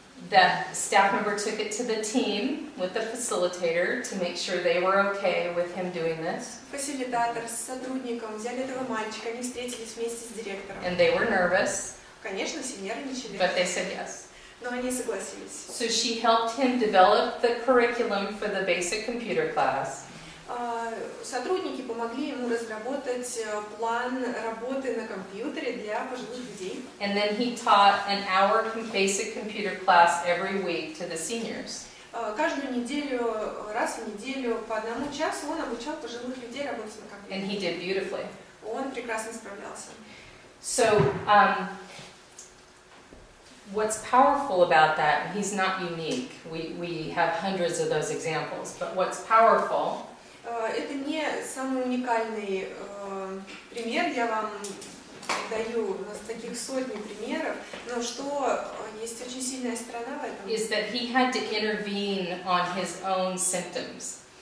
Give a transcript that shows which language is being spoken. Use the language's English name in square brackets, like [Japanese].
[English] that staff member took it to the team with the facilitator to make sure they were okay with him doing this. [Russian] Фасилитатор с сотрудником взяли этого мальчика, они встретились вместе с директором. [English] And they were nervous, [Russian] Конечно, все нервничали, [English] but they said yes. [Russian] но они согласились. [English] So she helped him develop the curriculum for the basic computer class. [Russian] Сотрудники помогли ему разработать план работы на компьютере для пожилых людей. [English] And then he taught an hour basic computer class every week to the seniors. [Russian] Каждую неделю, раз в неделю, по 1 часу он обучал пожилых людей работать на компьютере. [English] And he did beautifully. [Russian] Он прекрасно справлялся. [English] So, what's powerful about that, he's not unique. We have hundreds of those examples, but what's powerful [Russian] Это не самый уникальный пример, я вам даю, у нас таких сотни примеров, но что есть очень сильная сторона в этом. [English] is that he had to intervene on his own symptoms.